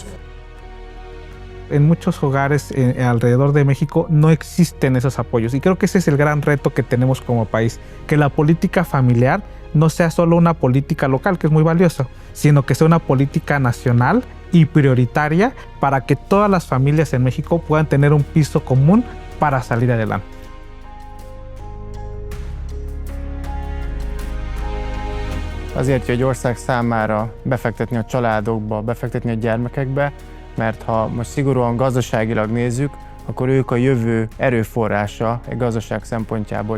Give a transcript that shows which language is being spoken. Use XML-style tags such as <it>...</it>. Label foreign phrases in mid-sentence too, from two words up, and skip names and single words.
<es>En muchos hogares alrededor de México no existen esos apoyos y creo que ese es el gran reto que tenemos como país, que la política familiar no sea solo una política local, que es muy valiosa, sino que sea una política nacional y prioritaria para que todas las familias en México puedan tener un piso común para salir adelante.</es> <hu>Azért, hogy egy ország számára befektetni a családokba, befektetni a gyermekekbe, mert ha most szigorúan gazdaságilag nézzük, akkor ők a jövő erőforrása egy gazdaság szempontjából.</hu>